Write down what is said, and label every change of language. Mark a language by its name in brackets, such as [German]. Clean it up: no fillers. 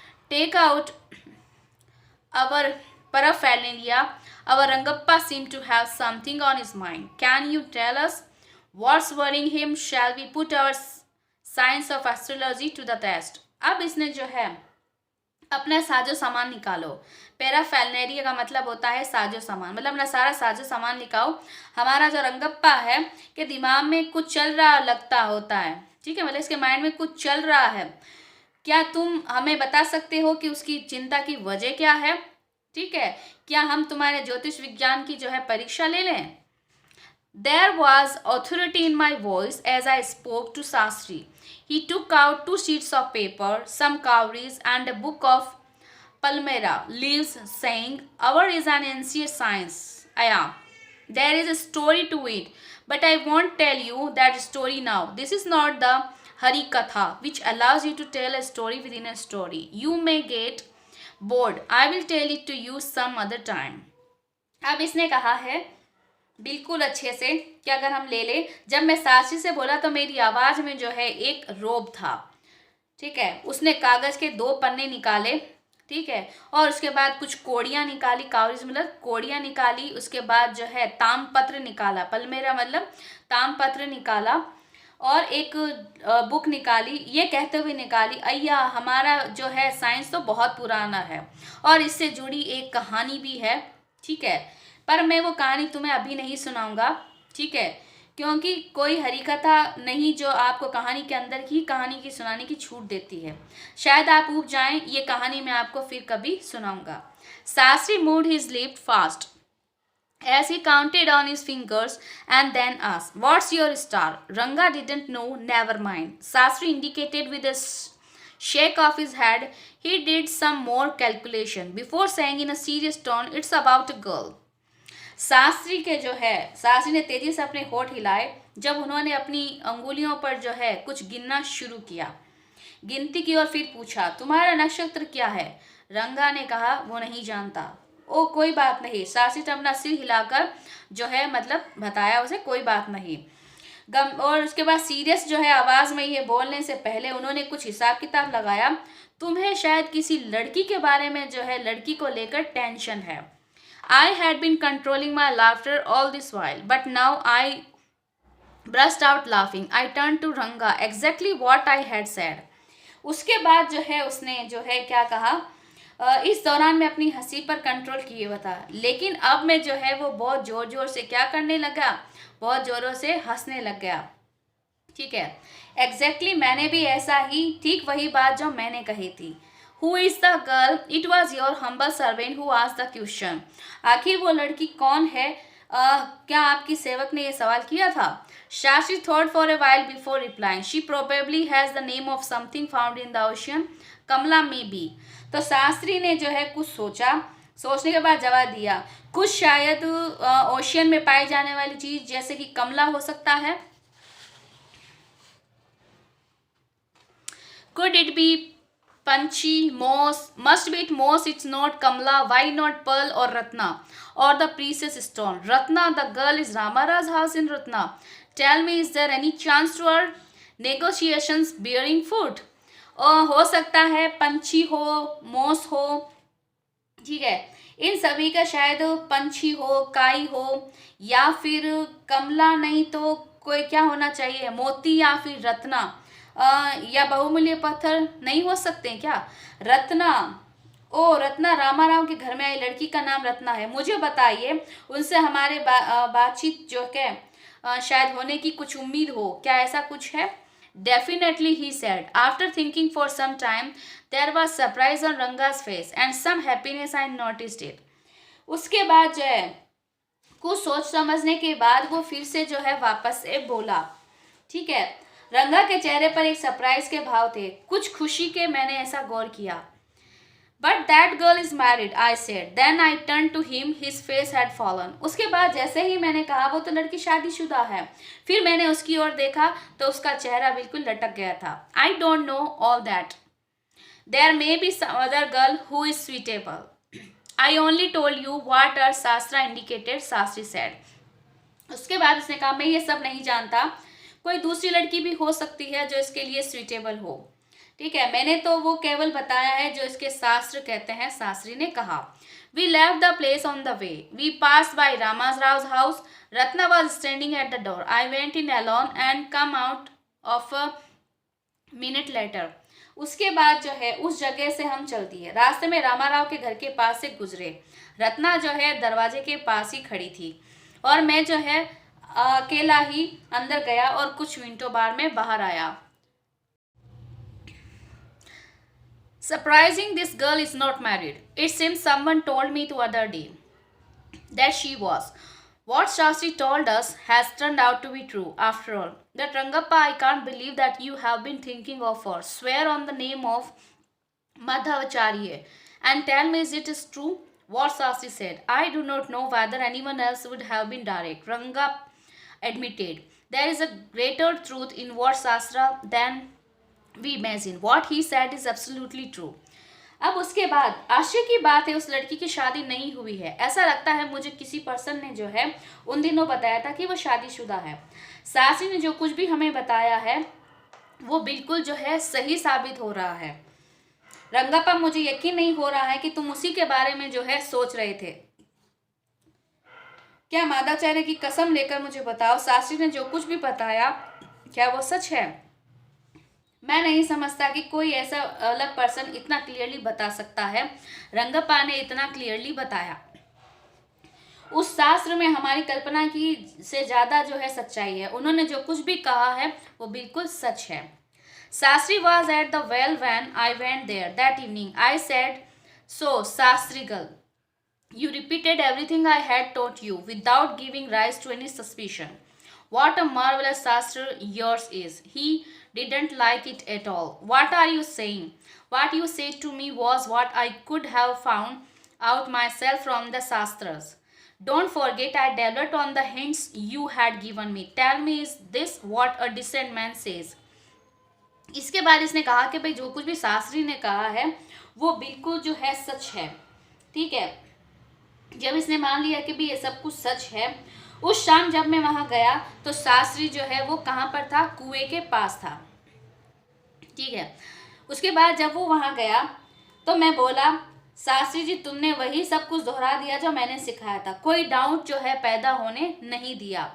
[English] Take out our paraphernalia. Our Rangappa seemed to have something on his mind. Can you tell us what's worrying him? Shall we put our science of astrology to the test? [Hindi] अब इसने जो है अपना साजो सामान निकालो। पैराफेलनेरिया का मतलब होता है साजो सामान, मतलब अपना सारा साजो सामान निकालो। हमारा जो रंगप्पा है कि दिमाग में कुछ चल रहा लगता होता है, ठीक है, मतलब इसके माइंड में कुछ चल रहा है। क्या तुम हमें बता सकते हो कि उसकी चिंता की वजह क्या है, ठीक है, क्या हम तुम्हारे ज्योतिष विज्ञान की जो है परीक्षा ले लें? [English] There was authority in my voice as I spoke to Sastri. He took out 2 sheets of paper, some cowries, and a book of Palmyra leaves, saying, "Our is an ancient science. Aya, there is a story to it, but I won't tell you that story now. This is not the Hari Katha, which allows you to tell a story within a story. You may get bored. I will tell it to you some other time." [Hindi] अब इसने कहा है बिल्कुल अच्छे से कि अगर हम ले लें, जब मैं साक्षी से बोला तो मेरी आवाज़ में जो है एक रोब था, ठीक है। उसने कागज़ के 2 पन्ने निकाले, ठीक है, और उसके बाद कुछ कोड़ियाँ निकाली, कावरिज मतलब कोड़ियाँ निकाली, उसके बाद जो है तामपत्र निकाला, पलमेरा मतलब तामपत्र निकाला, और एक बुक निकाली, ये कहते हुए निकाली, अय्या हमारा जो है साइंस तो बहुत पुराना है और इससे जुड़ी एक कहानी भी है, ठीक है, पर मैं वो कहानी तुम्हें अभी नहीं सुनाऊंगा, ठीक है, क्योंकि कोई हरिकथा नहीं जो आपको कहानी के अंदर ही कहानी की सुनाने की छूट देती है, शायद आप ऊब जाएं, ये कहानी मैं आपको फिर कभी सुनाऊंगा। [English] Shastri moved his lips fast as he counted on his fingers and then asked, "What's your star?" Ranga didn't know. Never mind. Shastri indicated with a shake of his head. He did some more calculation before saying in a serious tone, "It's about a girl." [Hindi] Shastri के जो है, शास्त्री ने तेजी से अपने होठ हिलाए जब उन्होंने अपनी अंगुलियों पर जो है कुछ गिनना शुरू किया, गिनती की और फिर पूछा, तुम्हारा नक्षत्र क्या है? रंगा ने कहा, वो नहीं जानता। ओ कोई बात नहीं, शास्त्री ने अपना सिर हिलाकर जो है मतलब बताया उसे, कोई बात नहीं। और उसके बाद सीरियस जो है आवाज़ में ये बोलने से पहले उन्होंने कुछ हिसाब किताब लगाया, तुम्हें शायद किसी लड़की के बारे में जो है लड़की को लेकर टेंशन है। [English] I had been controlling my laughter all this while, but now I burst out laughing. I turned to Ranga, exactly what I had said. [Hindi] उसके बाद जो है उसने जो है क्या कहा, इस दौरान मैं अपनी हंसी पर कंट्रोल किए हुआ था, लेकिन अब मैं जो है वो बहुत ज़ोर ज़ोर से क्या करने लगा, बहुत ज़ोरों से हंसने लग गया, ठीक है। एग्जैक्टली मैंने भी ऐसा ही ठीक वही बात जो मैंने कही थी। [English] Who is the girl? It was your humble servant who asked the question. [Hindi] आखिर वो लड़की कौन है? क्या आपकी सेवक ने ये सवाल किया था? [English] Shastri thought for a while before replying, she probably has the name of something found in the ocean, Kamala may be. [Hindi] तो शास्त्री ने जो है कुछ सोचा, सोचने के बाद जवाब दिया, कुछ शायद ओशियन में पाई जाने वाली चीज जैसे कि कमला हो सकता है। [English] Could it be Panchi, Moss? Must be it Moss, it's not Kamla. Why not Pearl or Ratna? Or the precious stone? Ratna, the girl is Ramara's house in Ratna. Tell me, is there any chance to our negotiations bearing fruit? [Hindi] हो सकता है पंछी हो, मोस हो, ठीक है, इन सभी का शायद पंछी हो, काई हो, या फिर कमला नहीं तो कोई क्या होना चाहिए, मोती या फिर रत्ना, या बहुमूल्य पत्थर नहीं हो सकते क्या? रत्ना, ओ रत्ना रामाराव के घर में आई लड़की का नाम रत्ना है, मुझे बताइए, उनसे हमारे बातचीत जो है शायद होने की कुछ उम्मीद हो, क्या ऐसा कुछ है? [English] Definitely, he said. After thinking for some time, there was surprise on Ranga's face and some happiness. I noticed it. [Hindi] उसके बाद जो है कुछ सोच समझने के बाद वो फिर से जो है वापस से बोला, ठीक है। रंगा के चेहरे पर एक सरप्राइज के भाव थे, कुछ खुशी के, मैंने ऐसा गौर किया। [English] But that girl is married, I said. Then I turned to him, his face had fallen. [Hindi] उसके बाद जैसे ही मैंने कहा वो तो लड़की शादीशुदा है, फिर मैंने उसकी ओर देखा तो उसका चेहरा बिल्कुल लटक गया था। [English] I don't know all that. There may be some other girl who is suitable. I only told you what our Shastra indicated, Shastri said. [Hindi] उसके बाद उसने कहा मैं ये सब नहीं जानता, कोई दूसरी लड़की भी हो सकती है जो इसके लिए सुइटेबल हो, ठीक है, मैंने तो वो केवल बताया है जो इसके शास्त्र कहते हैं। [English] शास्त्री ने कहा, we left the place on the way, we pass by Rama's Rao house, Ratna was standing at the door, I went in alone and come out of a minute later. [Hindi] उसके बाद जो है उस जगह से हम चल दिए, रास्ते में रामाराव के घर के पास से गुजरे, रत्ना जो है दरवाजे के पास ही खड़ी थी और मैं जो है अकेला ही अंदर गया और कुछ मिनटों बाद में बाहर आया। [English] Surprising, this girl is not married. It seems someone told me the other day that she was. What Shastri told us has turned out to be true after all. That Rangappa, I can't believe that you have been thinking of her. Swear on the name of Madhavacharya and tell me, is it is true? What Shastri said. I do not know whether anyone else would have been direct. Rangappa admitted. There is a greater truth in what Shastra than we imagine. What he said is absolutely true. [Hindi] अब उसके बाद आश्चर्य की बात है, उस लड़की की शादी नहीं हुई है। ऐसा लगता है मुझे किसी पर्सन ने जो है उन दिनों बताया था कि वो शादीशुदा है। शास्त्री ने जो कुछ भी हमें बताया है वो बिल्कुल जो है सही साबित हो रहा है। रंगप्पा, मुझे यकीन नहीं हो रहा है कि तुम उसी के बारे में जो है सोच रहे थे। क्या मादाचार्य की कसम लेकर मुझे बताओ, शास्त्री ने जो कुछ भी बताया क्या वो सच है? मैं नहीं समझता कि कोई ऐसा अलग पर्सन इतना क्लियरली बता सकता है। रंगप्पा ने इतना क्लियरली बताया। उस शास्त्र में हमारी कल्पना की से ज़्यादा जो है सच्चाई है। उन्होंने जो कुछ भी कहा है वो बिल्कुल सच है। [English] Shastri was at the well when I went there that evening. I said, so Shastri girl, you repeated everything I had taught you without giving rise to any suspicion. What a marvelous Shastra yours is. He didn't like it at all. What are you saying? What you said to me was what I could have found out myself from the Shastras. Don't forget I developed on the hints you had given me. Tell me, is this what a decent man says? [Hindi] इसके बाद इसने कहा कि भाई जो कुछ भी शास्त्री ने कहा है वो बिल्कुल जो है सच है, ठीक है। जब इसने मान लिया कि भी ये सब कुछ सच है, उस शाम जब मैं वहां गया तो शास्त्री जो है वो कहाँ पर था? कुएं के पास था, ठीक है। उसके बाद जब वो वहां गया तो मैं बोला, शास्त्री जी तुमने वही सब कुछ दोहरा दिया जो मैंने सिखाया था, कोई डाउट जो है पैदा होने नहीं दिया।